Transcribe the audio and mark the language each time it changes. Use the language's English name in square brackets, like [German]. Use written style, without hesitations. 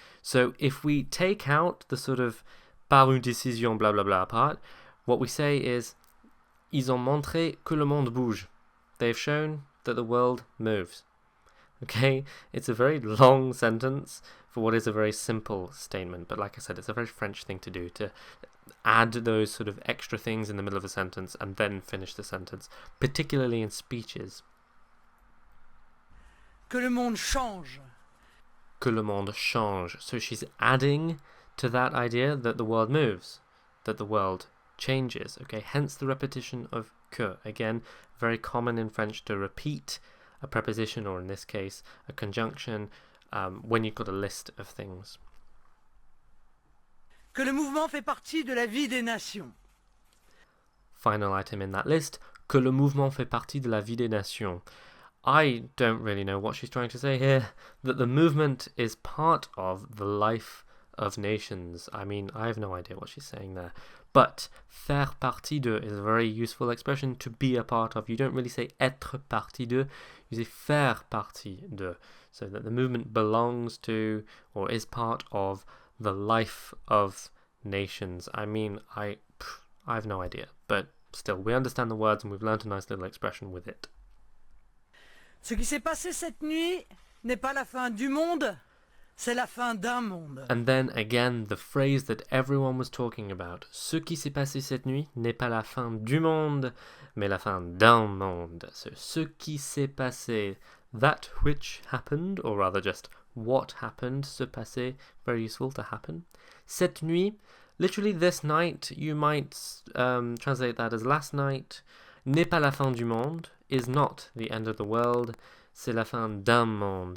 [English] So if we take out the sort of [French] par une décision [English] blah blah blah part, what we say is [French] ils ont montré que le monde bouge. [English] They've shown that the world moves. Okay, it's a very long sentence for what is a very simple statement, but like I said, it's a very French thing to do, to add those sort of extra things in the middle of a sentence and then finish the sentence, particularly in speeches. [French] Que le monde change. Que le monde change. [English] So she's adding to that idea that the world moves, that the world changes. Okay, hence the repetition of que. Again, very common in French to repeat a preposition, or in this case, a conjunction, when you've got a list of things. [French] Que le mouvement fait partie de la vie des nations. [English] Final item in that list, [French] que le mouvement fait partie de la vie des nations. [English] I don't really know what she's trying to say here, that the movement is part of the life of nations. I mean, I have no idea what she's saying there. But [French] faire partie de [English] is a very useful expression, to be a part of. You don't really say [French] être partie de, [English] you say faire partie de. So that the movement belongs to, or is part of, the life of nations. I mean, I have no idea. But still, we understand the words and we've learnt a nice little expression with it. [French] Ce qui s'est passé cette nuit n'est pas la fin du monde, c'est la fin d'un monde. [English] And then again, the phrase that everyone was talking about. [French] Ce qui s'est passé cette nuit n'est pas la fin du monde, mais la fin d'un monde. [English] So, [French] ce qui s'est passé, [English] that which happened, or rather just what happened, [French] se passer, [English] very useful to happen. [French] Cette nuit, [English] literally this night, you might translate that as last night. [French] N'est pas la fin du monde [English] is not the end of the world, [French] c'est la fin d'un monde.